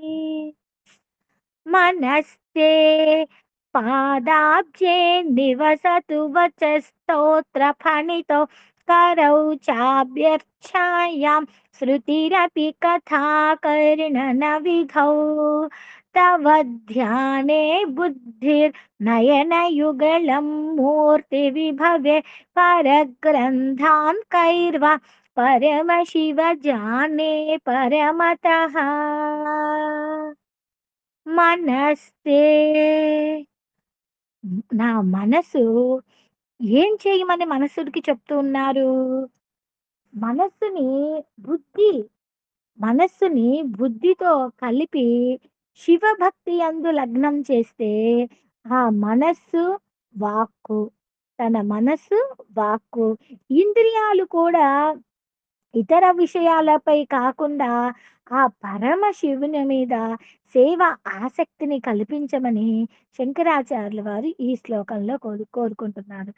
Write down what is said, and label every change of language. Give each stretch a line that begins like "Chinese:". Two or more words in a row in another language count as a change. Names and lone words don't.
Sanskrit: मनस्ते पादाब्जे निवसतु वचस्तोत्रफणितो करौ चाभ्यर्चायां श्रुतिरपि कथाकर्णनविधौ तव ध्याने बुद्धिर्नयनयुगलं मूर्तिविभवे परग्रन्थान् कैर्वा परमशिव जाने परमतः
Telugu: మనస్తే నా మనసు ఏం చేయమని మనసుడికి చెప్తూ ఉన్నారు? మనస్సుని బుద్ధి మనస్సుని బుద్ధితో కలిపి శివభక్తి యందు లగ్నం చేస్తే ఆ మనస్సు, వాక్కు తన మనస్సు, వాక్కు, ఇంద్రియాలు కూడా ఇతర విషయాలపై కాకుండా ఆ పరమశివుని మీద సేవ ఆసక్తిని కల్పించమని శంకరాచార్యుల వారు ఈ శ్లోకంలో కోరుకుంటున్నారు.